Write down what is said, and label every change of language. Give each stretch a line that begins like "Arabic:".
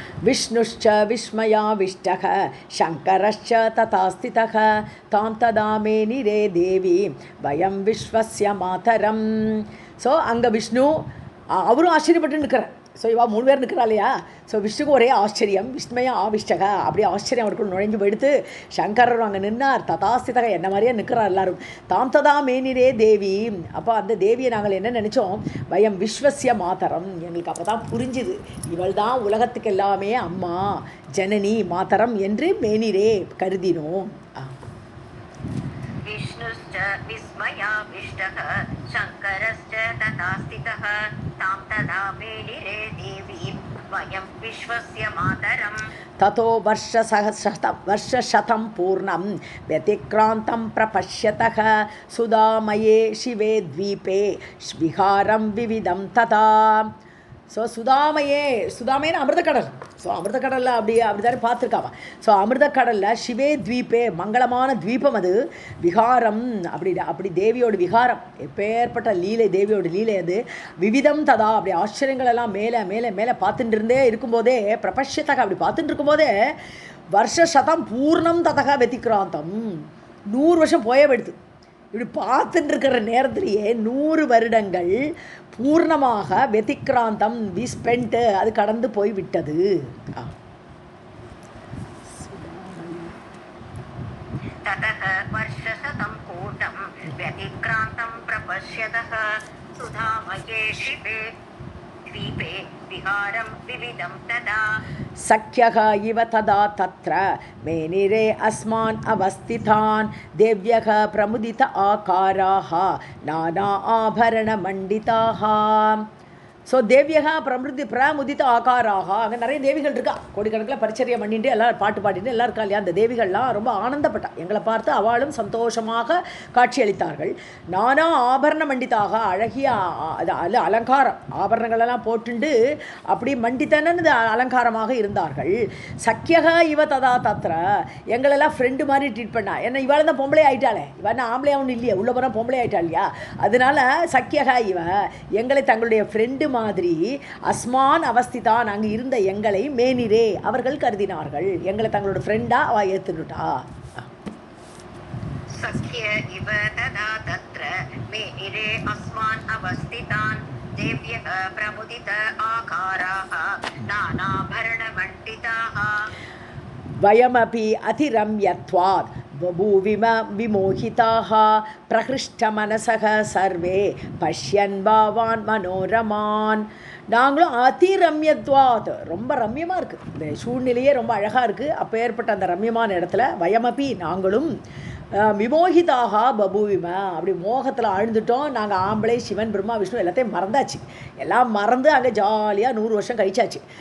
Sanskrit: विष्णुश्च विस्मयाविष्टः शङ्करश्च तथा स्थितः तां तदा मेनिरे देवी वयं विश्वस्य मातरं.
Tamil: ஸோ அங்கே விஷ்ணு அவரும் ஆச்சரியப்பட்டு நிற்கிறார். ஸோ இவா 3 பேர் நிற்கிறா இல்லையா? ஸோ விஷ்ணுக்கு ஒரே ஆச்சரியம்
Sanskrit: விஸ்மயா ஆவிஷ்டக
Tamil: அப்படியே ஆச்சரியம் அவருக்குள்ள நுழைஞ்சு போயிடுத்து. சங்கரர் அங்கே நின்னார் ததாஸ்திதக என்ன மாதிரியே நிற்கிறார் எல்லாரும்.
Sanskrit: தாம் ததா மேனிரே தேவி.
Tamil: அப்போ அந்த தேவியை நாங்கள் என்ன நினச்சோம்
Sanskrit: வயம் விஸ்வசிய மாதரம்
Tamil: எங்களுக்கு அப்போ தான் புரிஞ்சுது இவள் தான் உலகத்துக்கு எல்லாமே அம்மா ஜனனி மாதரம் என்று மேனிரே கருதினோம்.
Sanskrit: विष्णुश्च विस्मयाविष्टः शङ्करश्च तथा स्थितः तां तदा मेनिरे देवीं वयं विश्वस्य मातरम्. ततो वर्षशतं पूर्णं व्यतिक्रान्तं प्रपश्यतः सुधामये शिवे द्वीपे विहारं विविधं तथा.
Tamil: ஸோ சுதாமைன்னு அமிர்தக்கடல். ஸோ அமிர்தக்கடலில் அப்படிதானே பார்த்துருக்காவா. ஸோ அமிர்தக்கடலில் சிவே द्वीपे மங்களமான द्वीपம் அது விகாரம் அப்படி தேவியோட விகாரம் எப்பேற்பட்ட லீலை தேவியோட லீலை அது விவிதம் ததா அப்படி ஆச்சரியங்கள் எல்லாம் மேலே மேலே மேலே பார்த்துட்டு இருந்தே இருக்கும்போதே பிரபஷ்யத்தக அப்படி பார்த்துட்டு இருக்கும்போதே
Sanskrit: வருஷசதம் பூர்ணம் ததக வெத்திக்ராந்தம்
Tamil: 100 வருஷம் போயப்படுது. இப்படி பார்த்துட்டு இருக்கிற நேரத்திலேயே 100 வருடங்கள் பூர்ணமாக வெத்திக்ராந்தம் விஸ்பென்ட்டு அது கடந்து போய் விட்டது.
Sanskrit: ततः वर्षशतं कूटं व्यतिक्रान्तं प्रपश्यतः सुधामये शिवे द्वीपे विहारं विविधं तदा. सख्यः इव तदा तत्र मेनिरे अस्मान् अवस्थितान् देव्यः प्रमुदित आकाराः नाना आभरणमण्डिताः.
Tamil: ஸோ தேவியகா பிரமுதித்த ஆகாராக அங்கே நிறைய தேவிகள் இருக்கா. கோடிக்கணக்கில் பரிச்சரியம் பண்ணிட்டு எல்லோரும் பாட்டு பாடிட்டு எல்லாம் இருக்கா இல்லையா. அந்த தேவிகள்லாம் ரொம்ப ஆனந்தப்பட்டா எங்களை பார்த்து அவளும் சந்தோஷமாக காட்சியளித்தார்கள். நானா ஆபரண மண்டித்தாக அழகிய அலங்காரம் ஆபரணங்களெல்லாம் போட்டுண்டு அப்படி மண்டித்தனது அலங்காரமாக இருந்தார்கள்.
Sanskrit: சக்கியகா இவ ததா தத்ர
Tamil: எங்களெல்லாம் ஃப்ரெண்டு மாதிரி ட்ரீட் பண்ணா. ஏன்னா இவாள் தான் பொம்பளை ஆயிட்டாளே, இவன் ஆம்பளையா ஒன்றும் இல்லையா, உள்ள போனால் பொம்பளை ஆயிட்டா இல்லையா. அதனால சக்கியகா இவ எங்களை தங்களுடைய ஃப்ரெண்டு மாதிரி
Sanskrit: அஸ்மான் அவஸ்திதான்
Tamil: அங்கு இருந்த எங்களை மேனிரே அவர்கள் கருதினார்கள். எங்களை தங்களோட ஃப்ரெண்டா அவ ஏத்துட்டா.
Sanskrit: सख्य इव तदा तत्र मेनिरे अस्मान् अवस्थितान् देव्यः प्रमुदित आकाराः नानाभरणमण्डिताः. वयमपि अतिरम्यत्वात् बभूविम विमोहिताः प्रहृष्टमनसः सर्वे पश्यन् भावान् मनोरमान्.
Tamil: நாங்களும் அதிரம்யத்வாத் ரொம்ப ரம்யமாக இருக்குது இந்த சூழ்நிலையே ரொம்ப அழகாக இருக்குது. அப்போ ஏற்பட்ட அந்த ரம்யமான இடத்துல வயமபி நாங்களும் விமோகிதாக பபுவிம அப்படி மோகத்தில் ஆழ்ந்துட்டோம். நாங்கள் ஆம்பளை சிவன் பிரம்மா விஷ்ணு எல்லாத்தையும் மறந்தாச்சு. எல்லாம் மறந்து அங்கே ஜாலியாக 100 வருஷம் கழிச்சாச்சு.